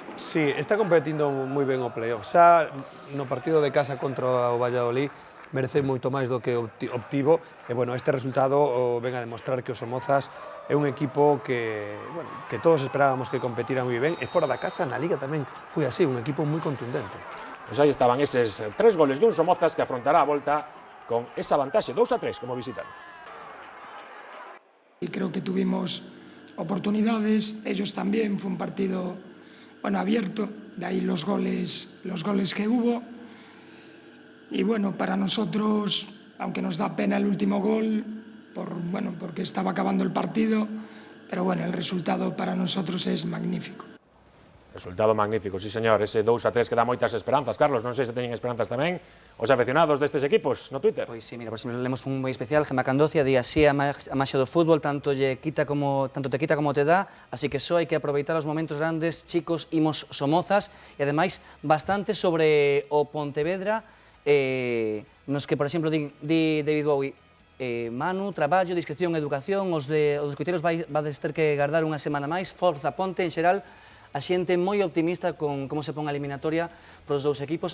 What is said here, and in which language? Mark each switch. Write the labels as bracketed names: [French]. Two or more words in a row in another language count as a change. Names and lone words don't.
[Galician] Sí, está competindo moi ben o playoff. Xa no partido de casa contra o Valladolid merece moito máis do que obtivo, e bueno, este resultado ven a demostrar que os Somozas é un equipo que, bueno, que todos esperábamos que competira moi ben, e fora da casa na Liga tamén foi así, un equipo moi contundente. Pois aí estaban eses 3 goles dun Somozas que afrontará a volta con esa vantaxe, 2-3 como visitante. [Spanish] Y creo que tuvimos oportunidades, ellos también, fue un partido, bueno, abierto, de ahí los goles que hubo. Y bueno, para nosotros, aunque nos da pena el último gol, porque estaba acabando el partido, pero bueno, el resultado para nosotros es magnífico. Resultado magnífico, sí señor, [Galician] ese 2-3 que dá moitas esperanzas. Carlos, non sei se teñen esperanzas tamén os afeccionados destes equipos no Twitter. Pois sí, mira, por exemplo, lemos un moi especial, Gemma Candocia, di así a maxia do fútbol, tanto te quita como te dá, así que só hai que aproveitar os momentos grandes, chicos, imos Somozas, e ademais bastante sobre o Pontevedra, nos que, por exemplo, di David Bowie, Manu, traballo, discreción, educación, os coiteiros vades ter que guardar unha semana máis, forza Ponte, en xeral, a xente moi optimista con como se pon a eliminatoria pros dous equipos.